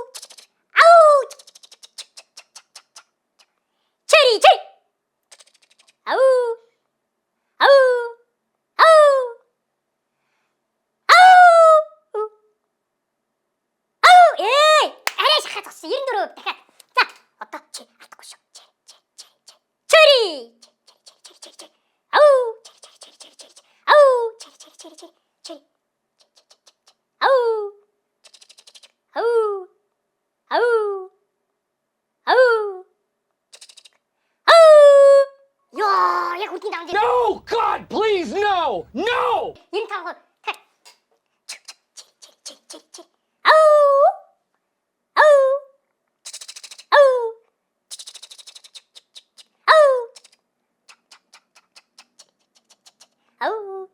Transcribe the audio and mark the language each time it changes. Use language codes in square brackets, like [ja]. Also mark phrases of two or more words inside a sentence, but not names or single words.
[ko] Ау! 체리 체리. Ау! Ау! Ау! Ау! Ау! [mn] Арай шахаад туссан 94% дахиад. За, одоо чи алдахгүй шүү. [ko] 체리. 체리. Ау! 체리. Ау! 체리. Ау! Ау! Ау! Ау! Ау! 야, [mn] яг үдний даван дээр. [en] No! God, please, no! No! 95%. [ko] 체리. Ау! Ау! Ау! Ау! Ау!